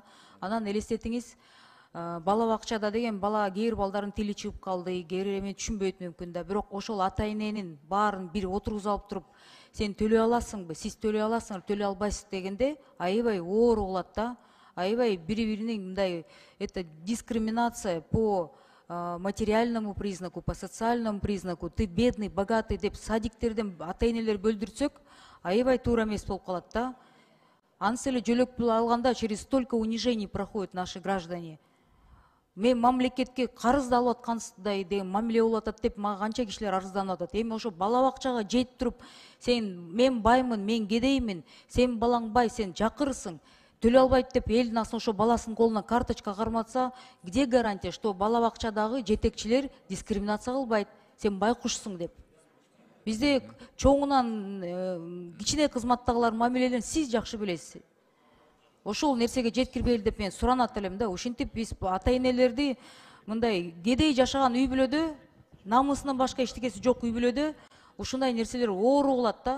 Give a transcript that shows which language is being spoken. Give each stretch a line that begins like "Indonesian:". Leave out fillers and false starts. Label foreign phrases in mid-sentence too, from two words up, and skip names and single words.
Kyrgyz: Анан элестетиңиз, бала бакчада деген бала кээ бир балдардын тили чыгып калды, кээ бир эме түшүнбөйт мүмкүн да, бирок ошол ата эненин баарын бир отургузуп алып туруп, сен төлөй аласыңбы, сиз төлөй аласыңар, төлөй албайсыз дегенде аябай оор болот да. Аябай бири-биринин мындай
Russian: это дискриминация по материальному признаку, по социальному признаку, ты бедный, богатый
Kyrgyz: деп садиктерден ата-энелер бөлдүрсөк, аябай туура эмес болуп калат да. Ансы эле жөлөк пул алганда
Russian: через столько унижений проходят наши граждане.
Kyrgyz: Мен мамлекетке карыз алып аткандай деген мамиле болуп атат деп мага канча кишилер арызданып атат. Эми ошо бала бакчага жетип туруп, мен баймын, мен кедеймин, сен балаң бай, сен жакырсың, төлөй албайт деп элдин астына ошо баласынын колуна карточка карматса,
Russian: где гарантия, что
Kyrgyz: бала бакчадагы жетекчилер дискриминация кылбайт, сен байкушсуң деп. Бизде чоңунан кичине кызматтагылар мамилелерин сиз жакшы билесиз. Ошол нерсеге жеткирбейли деп мен суранат элем да. Ушинтип биз ата-энелерди мындай кедей жашаган үй бүлөдө, намысынан башка эчтекеси жок үй бүлөдө ушундай нерселер оору кылат да.